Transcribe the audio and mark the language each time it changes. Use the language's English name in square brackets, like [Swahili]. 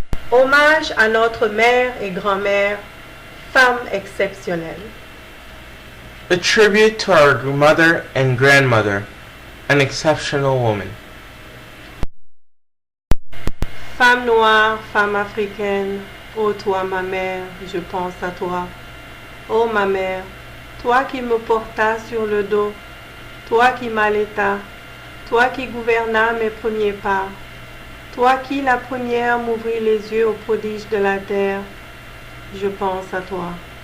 [French] Hommage à notre mère et grand-mère, femme exceptionnelle. [English] A tribute to our mother and grandmother, an exceptional woman. [French] Femme noire, femme africaine, ô toi ma mère, je pense à toi. Ô ma mère, toi qui me portas sur le dos, toi qui m'allaitas, toi qui gouvernas mes premiers pas, toi qui la première m'ouvrit les yeux aux prodiges de la terre, je pense à toi.